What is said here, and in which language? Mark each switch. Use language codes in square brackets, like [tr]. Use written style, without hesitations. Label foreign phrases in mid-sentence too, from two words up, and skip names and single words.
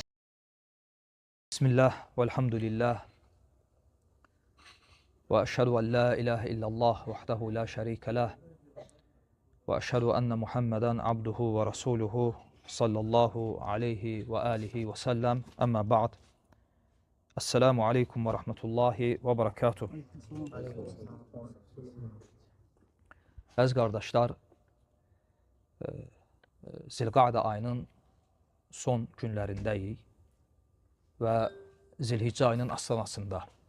[ar] بسم الله والحمد لله وأشهد أن لا إله إلا الله وحده لا شريك له وأشهد أن محمدا عبده ورسوله صلى الله عليه وآله وسلم. أما بعد. السلام عليكم ورحمة الله وبركاته. [az] Əziz qardaşlar, Zilqa'də ayının son günlərindəyik və Zilhiccə ayının astanasında.